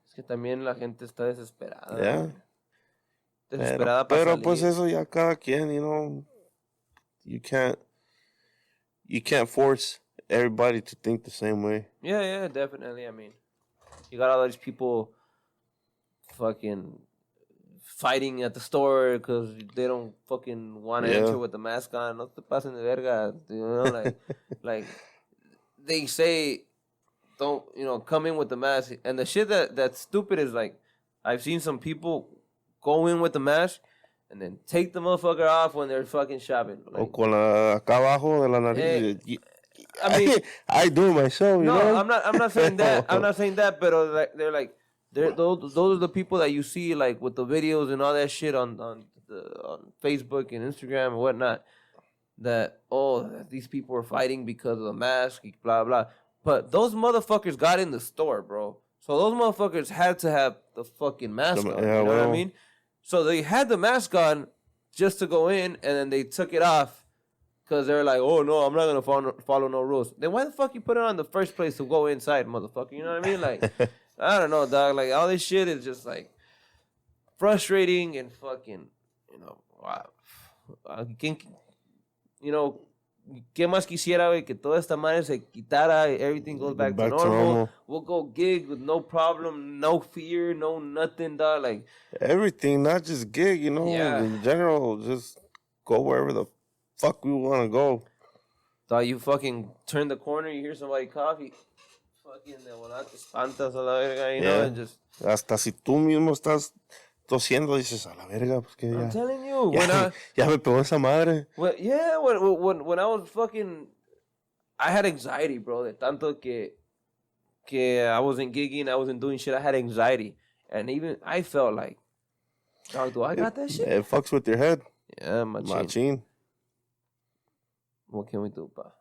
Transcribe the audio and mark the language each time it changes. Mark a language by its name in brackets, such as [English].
[Spanish] Es que también la gente está desesperada. [English] Yeah. [Spanish] Desesperada para pero salir. Pues eso ya cada quien, [English] you know... You can't force everybody to think the same way. Yeah, definitely. I mean, you got all these people fucking fighting at the store because they don't fucking want to enter with the mask on. [Spanish] No te pasen de verga, [English] you know, like they say, don't, you know, come in with the mask. And the shit that's stupid is like, I've seen some people go in with the mask and then take the motherfucker off when they're fucking shopping. Like, [Spanish] o con acá abajo de la nariz. [English] I mean, I do it myself, you know? I'm not saying that. I'm not saying that, but like, those are the people that you see like with the videos and all that shit on Facebook and Instagram and whatnot. That these people are fighting because of the mask, blah blah. But those motherfuckers got in the store, bro. So those motherfuckers had to have the fucking mask on. You know what I mean? So they had the mask on just to go in, and then they took it off because they're like, oh, no, I'm not going to follow no rules. Then why the fuck you put it on in the first place to go inside, motherfucker? You know what I mean? Like, I don't know, dog. Like, all this shit is just, like, frustrating and fucking, you know, wow. You know, [Spanish] ¿qué más quisiera, güey? Que toda esta madre se quitara, [English] everything goes back to normal. We'll go gig with no problem, no fear, no nothing, dog. Like, everything, not just gig, you know. In general, just go wherever the fuck we want to go. Dog, you fucking turn the corner, you hear somebody coffee. [Spanish] Fucking de volar te espantas a la verga, [English] you know, and just... [Spanish] Hasta si tú mismo estás tosiendo, dices, a la verga, pues que ya... [English] I'm telling you. [Spanish] Ya me pegó esa madre. [English] Well, yeah, when I was fucking... I had anxiety, bro, [Spanish] de tanto que [English] I wasn't gigging, I wasn't doing shit, I had anxiety. And even I felt like, dog, do I got that shit? It fucks with your head. Yeah, machine. What can we do, pa?